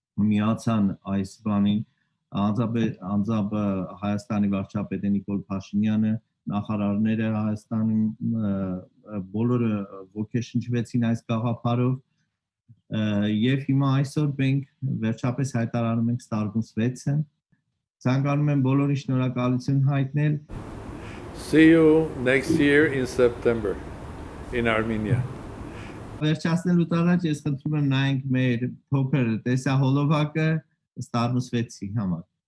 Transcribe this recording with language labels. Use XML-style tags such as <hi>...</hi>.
<hy>միացան այս բանին, անձամբ Հայաստանի վարչապետ Նիկոլ Փաշինյանը, նախարարները Հայաստանում բոլորը ոգեշնչվեցին այս գաղափարով, եւ հիմա այսօր մենք վերջապես հայտարարում ենք STARMUS 6-ը։ Ցանկանում եմ բոլորին շնորհակալություն հայտնել։</hy> <en>See you next year in September in Armenia.</en> <hy>Վերջացնելուց առաջ ես խնդրում եմ նայենք մեր փոքր տեսահոլովակը STARMUS 6-ի համար։</hy>